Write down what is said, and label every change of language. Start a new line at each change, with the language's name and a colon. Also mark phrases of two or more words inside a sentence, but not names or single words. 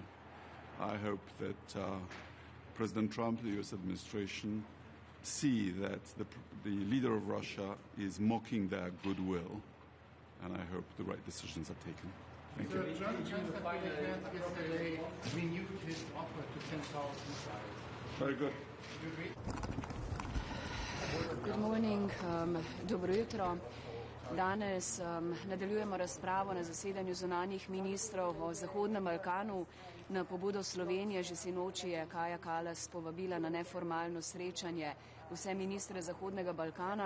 English: I hope that President Trump, the US administration, see that the leader of Russia is mocking their goodwill, and I hope the right decisions are taken. Thank you. Trump yesterday renewed his offer to send towers missiles. Very good. Good morning,
Slovenian: dobro jutro. Danes nadaljujemo razpravo na zasedanju zunanjih ministrov o Zahodnem Balkanu. Na pobudo Slovenije že sinoči je Kaja Kallas povabila na neformalno srečanje vse ministre Zahodnega Balkana.